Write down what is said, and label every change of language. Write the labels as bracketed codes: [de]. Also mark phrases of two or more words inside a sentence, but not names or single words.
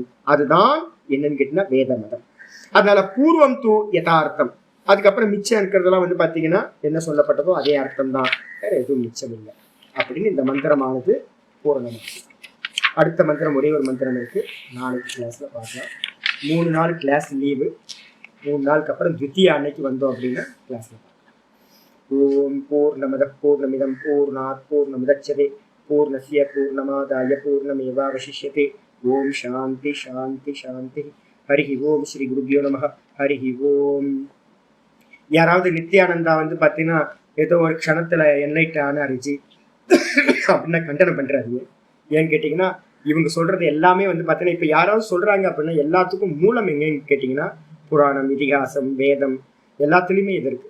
[ta] அதுதான் என்னன்னு கேட்டீங்கன்னா வேத மதம். அதனால பூர்வம் தூ யதார்த்தம், அதுக்கப்புறம் மிச்சம் இருக்கிறதெல்லாம் வந்து பாத்தீங்கன்னா என்ன சொல்லப்பட்டதோ அதே அர்த்தம் தான், வேற எதுவும் மிச்சம் இல்லை அப்படின்னு இந்த மந்திரமானது பூரணம். அடுத்த மந்திரம் ஒரே ஒரு மந்திரம் இருக்கு, நாளைக்கு கிளாஸ்ல பார்க்கலாம். 3 நாள் கிளாஸ் லீவு, 3 நாளுக்கு அப்புறம் துத்தியா அன்னைக்கு வந்தோம் அப்படின்னா கிளாஸ்ல பார்க்கலாம். [sa] ॐ पूर्णमदः पूर्णमिदं पूर्णात् पूर्णमुदच्यते पूर्णस्य पूर्णमादाय पूर्णमेवावशिष्यते. ॐ शान्ति शान्ति शान्ति. हरिः ॐ. श्री गुरुभ्यो नमः. हरिः ॐ. [ta] யாராவது நித்யானந்தா வந்து பாத்தீங்கன்னா ஏதோ ஒரு க்ஷணத்துல என்லைட் ஆனாருச்சு அப்படின்னா கண்டனம் பண்றாரு. ஏன்னு கேட்டீங்கன்னா இவங்க சொல்றது எல்லாமே வந்து பாத்தீங்கன்னா இப்ப யாராவது சொல்றாங்க அப்படின்னா எல்லாத்துக்கும் மூலம் எங்கன்னு கேட்டீங்கன்னா புராணம், இதிகாசம், வேதம் எல்லாத்துலயுமே இது இருக்கு.